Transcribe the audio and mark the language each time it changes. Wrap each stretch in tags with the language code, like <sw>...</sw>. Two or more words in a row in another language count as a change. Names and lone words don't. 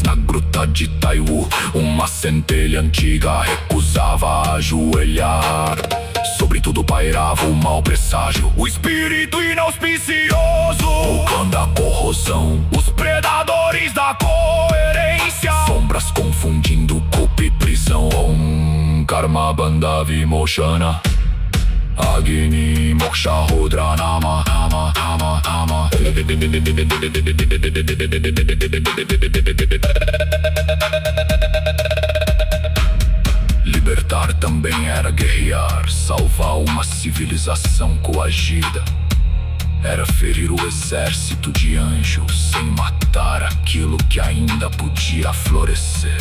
<pt>Na gruta de Taiwu, uma centelha antiga recusava ajoelhar. Sobre tudo pairava o mau presságio, o espírito inauspicioso, vulcão da corrosão, os predadores da coerência. Sombras confundindo culpa e prisão.</pt> <sa>कर्म बन्ध विमोचन, अग्नि मोक्ष रुद्र नम नम नम नम.</sa> <pt>Libertar também era guerrear, salvar uma civilização coagida. Era ferir o exército de anjos sem matar aquilo que ainda podia florescer.</pt>